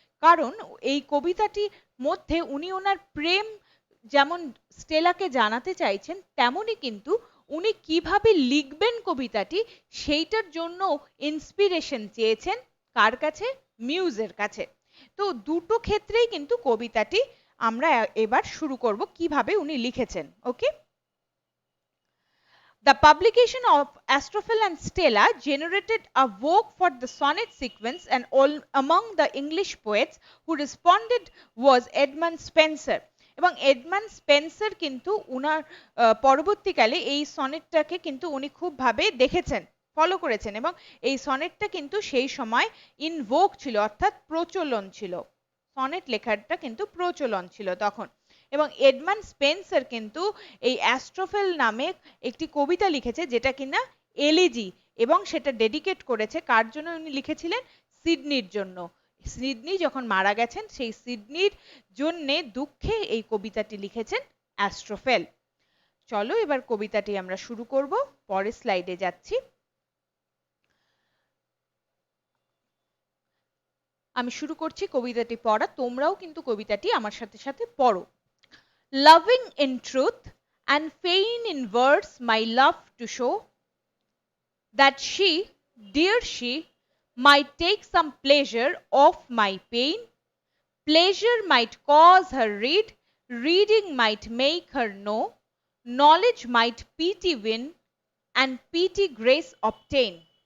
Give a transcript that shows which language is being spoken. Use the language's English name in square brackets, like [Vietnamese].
[Bangla] কারণ এই কবিতাটির মধ্যে উনি ওনার প্রেম যেমন স্টেলাকে জানাতে চাইছেন, তেমনি কিন্তু উনি কিভাবে লিখবেন কবিতাটি সেইটার জন্য ইন্সপিরেশন চেয়েছেন কার কাছে? মিউজের কাছে। তো দুটো ক্ষেত্রেই কিন্তু কবিতাটি আমরা এবার শুরু করব কিভাবে উনি লিখেছেন। [English] Okay, the publication of Astrophel and Stella generated a vogue for the sonnet sequence, and all among the English poets who responded was Edmund Spenser. [Bangla] এবং এডমান্ড স্পেন্সার কিন্তু উনার পরবর্তীকালে এই সনেটটাকে কিন্তু উনি খুব ভাবে দেখেছেন, ফলো করেছেন, এবং এই সনেটটা কিন্তু সেই সময় ইন ভোগ ছিল, অর্থাৎ প্রচলন ছিল। সনেট লেখাটা কিন্তু প্রচলন ছিল তখন। এবং এডমান্ড স্পেন্সার কিন্তু এই অ্যাস্ট্রোফেল নামে একটি কবিতা লিখেছে, যেটা কিনা এলিজি, এবং সেটা ডেডিকেট করেছে কার জন্য উনি লিখেছিলেন? সিডনির জন্য। সিডনি যখন মারা গেছেন, সেই সিডনির জন্যে দুঃখে এই কবিতাটি লিখেছেন অ্যাস্ট্রোফেল। চলো এবার কবিতাটি আমরা শুরু করব, পরের স্লাইডে যাচ্ছি। আমি শুরু করছি কবিতাটি পড়া, তোমরাও কিন্তু কবিতাটি আমার সাথে সাথে পড়ো। [English] Loving in truth and fain in words my love to show, that she, dear she, might take some pleasure of my pain. Pleasure might cause her read, reading might make her know, knowledge might pity win, and pity grace obtain.